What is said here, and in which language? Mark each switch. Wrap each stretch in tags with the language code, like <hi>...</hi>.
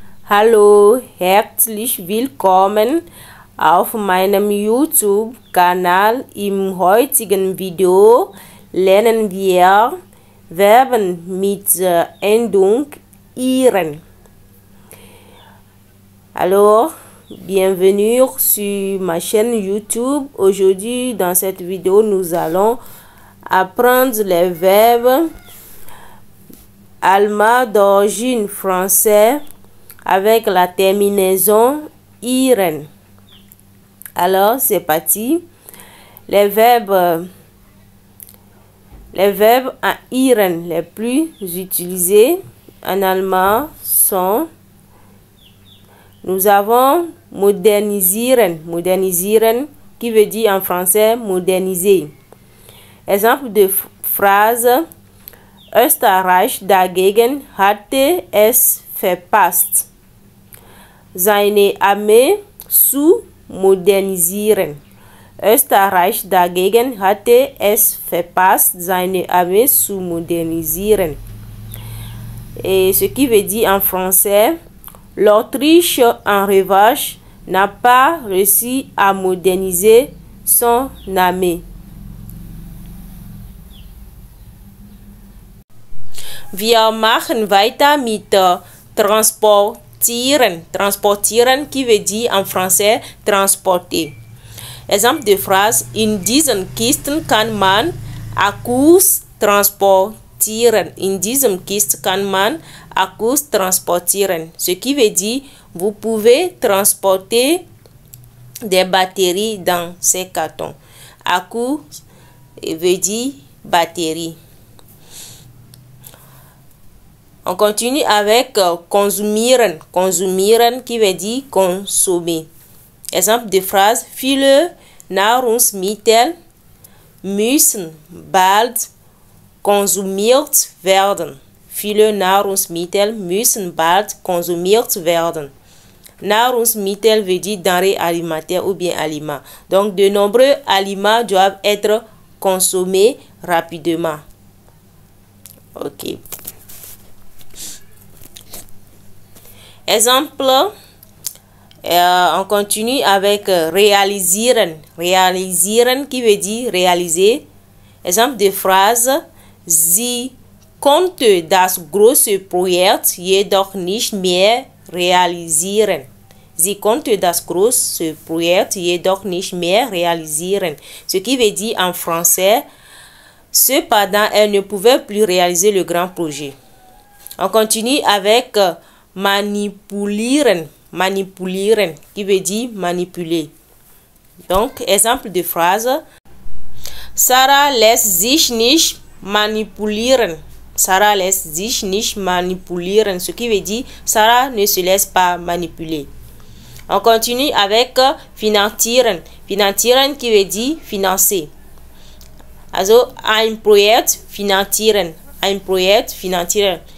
<de>Hallo, herzlich willkommen auf meinem YouTube-Kanal. Im heutigen Video lernen wir Verben mit Endung iren.</de> <fr>Alors, bienvenue sur ma chaîne YouTube. Aujourd'hui, dans cette vidéo, nous allons apprendre les verbes allemands d'origine française avec la terminaison iren. Alors, c'est parti. Les verbes en iren les plus utilisés en allemand sont: nous avons modernisieren, modernisieren qui veut dire en français moderniser. Exemple de phrase:</fr> <de>Österreich dagegen hatte es verpasst, seine Armee zu modernisieren. Österreich dagegen hatte es verpasst, seine Armee zu modernisieren.</de> <fr>Et ce qui veut dire en français: l'Autriche, en revanche, n'a pas réussi à moderniser son armée.</fr> <de>Wir machen weiter mit transportieren.</de> <fr>Transportieren qui veut dire en français transporter. Exemple de phrase:</fr> <de>in diesen Kisten kann man Akkus transportieren. In diesem Kist kann man Akkus transportieren.</de> <fr>Ce qui veut dire vous pouvez transporter des batteries dans ces cartons. Akku veut dire batterie. On continue avec konsumieren. Konsumieren qui veut dire consommer. Exemple de phrase:</fr> <de>viele Nahrungsmittel müssen bald konsumiert werden. Viele Nahrungsmittel müssen bald konsumiert werden.</de> <fr>Nahrungsmittel veut dire denrées alimentaires ou bien aliments. Donc, de nombreux aliments doivent être consommés rapidement. Ok. Exemple, on continue avec realisieren. Realisieren qui veut dire réaliser. Exemple de phrase:</fr> <de>sie konnte das große Projekt jedoch nicht mehr realisieren. Sie konnte das große Projekt jedoch nicht mehr realisieren.</de> <fr>Ce qui veut dire en français: cependant, elle ne pouvait plus réaliser le grand projet. On continue avec manipulieren. Manipulieren qui veut dire manipuler. Donc, exemple de phrase:</fr> <de>Sarah lässt sich nicht manipulieren. Sarah lässt sich nicht manipulieren.</de> <fr>Ce qui veut dire Sarah ne se laisse pas manipuler. On continue avec finanzieren. Finanzieren qui veut dire financer.</fr> <de>Also, ein Projekt finanzieren. Ein Projekt finanzieren.</de>